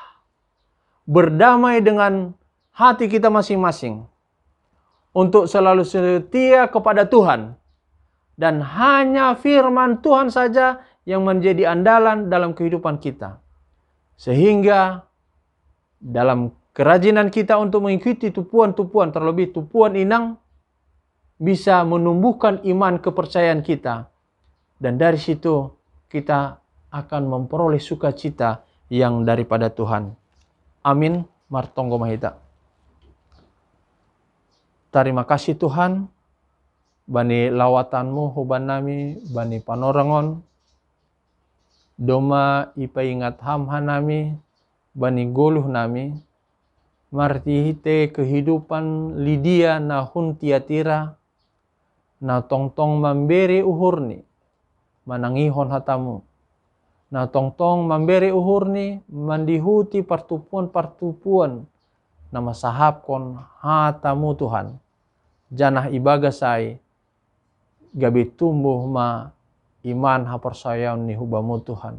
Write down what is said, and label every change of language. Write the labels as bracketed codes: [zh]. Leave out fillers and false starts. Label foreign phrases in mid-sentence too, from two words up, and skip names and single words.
[id] Berdamai dengan hati kita masing-masing untuk selalu setia kepada Tuhan. Dan hanya firman Tuhan saja yang menjadi andalan dalam kehidupan kita. Sehingga dalam kerajinan kita untuk mengikuti tupuan-tupuan, terlebih tupuan inang, bisa menumbuhkan iman kepercayaan kita. Dan dari situ kita akan memperoleh sukacita yang daripada Tuhan. Amin. [bts] Martonggo mahita. [id] Terima kasih Tuhan. [bts] Bani lawatanmu huban nami, bani panorangon, doma ipaingat hamhan nami, bani goluh nami, marti hite kehidupan Lydia na hun Tiatira, na tongtong memberi uhurni, manangihon hatamu, na tongtong memberi uhurni, mandihuti partupuan-partupuan, na masahapkon hatamu Tuhan, janah ibagasai, gabi tumbuh ma iman hapersayaon ni hubamu Tuhan.